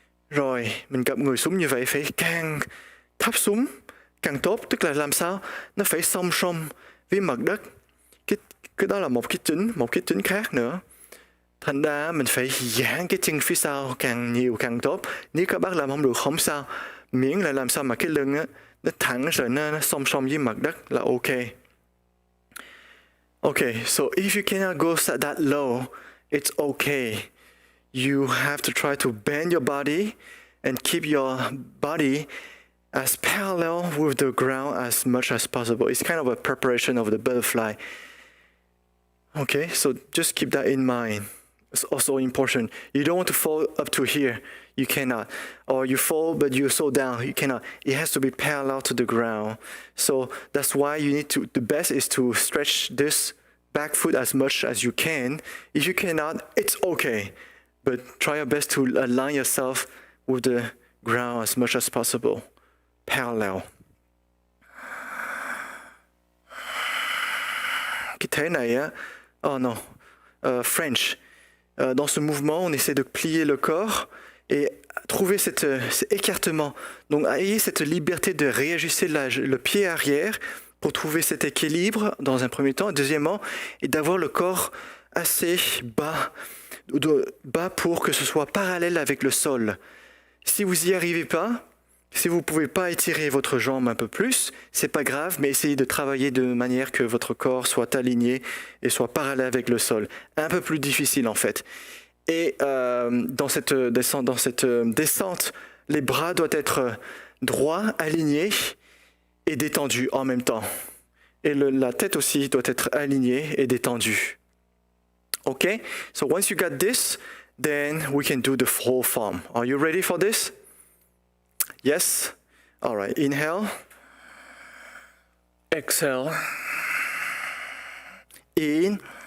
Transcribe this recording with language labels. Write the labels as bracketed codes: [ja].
[vi] Rồi mình gập người xuống như vậy, phải càng thấp xuống càng tốt, tức là làm sao nó phải song song với mặt đất. Cái đó là một cái chính khác nữa. Thành ra mình phải giãn cái chân phía sau càng nhiều càng tốt. Nếu các bác làm không được không sao, miễn là làm sao mà cái lưng á nó thẳng rồi nó song song với mặt đất là ok. [en] Okay, so if you cannot go that low, it's okay. You have to try to bend your body and keep your body as parallel with the ground as much as possible. It's kind of a preparation of the butterfly. Okay, so just keep that in mind. It's also important. You don't want to fall up to here. You cannot. Or you fall, but you're so down. You cannot. It has to be parallel to the ground. So that's why you need to, the best is to stretch this back foot as much as you can. If you cannot, it's okay. But try your best to align yourself with the ground as much as possible. Parallel. [vi] Cái thế này á, [en] oh no, French. [fr] Dans ce mouvement, on essaie de plier le corps et trouver cet écartement. Donc, ayez cette liberté de réajuster le pied arrière pour trouver cet équilibre dans un premier temps. Deuxièmement, et d'avoir le corps assez bas pour que ce soit parallèle avec le sol. Si vous n'y arrivez pas, si vous ne pouvez pas étirer votre jambe un peu plus, c'est pas grave, mais essayez de travailler de manière que votre corps soit aligné et soit parallèle avec le sol. Un peu plus difficile en fait. Et dans cette descente, les bras doivent être droits, alignés et détendus en même temps. Et la tête aussi doit être alignée et détendue. [en] Okay? So once you got this, then we can do the whole form. Are you ready for this? Yes? All right. Inhale. Exhale. In.